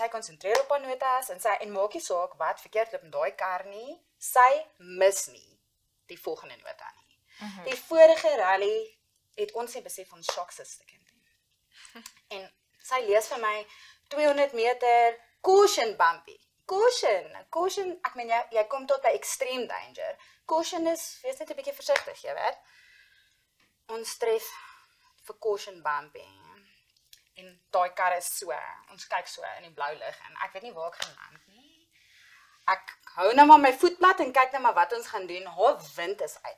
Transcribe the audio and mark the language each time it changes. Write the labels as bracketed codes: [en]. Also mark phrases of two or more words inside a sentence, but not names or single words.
[af] Sy konsentreer op haar notas en maak nie saak wat verkeerd loop in daai kar nie. Sy mis nie die volgende nota nie. Die vorige rally het ons nie besef ons shocks is te kind doen. En sy lees vir my 200 meter [en] caution bumpy. [af] Caution, ek meen jy kom tot by [en] extreme danger. [af] Caution is, wees net 'n bietjie versigtig, jy weet. Ons tref vir [en] caution bumpy. [af] En daai kar is so, ons kyk so in die blou lig en ek weet nie waar ek gaan land nie. Ek hou nou maar my voet plat en kyk nou maar wat ons gaan doen. Haar wind is uit.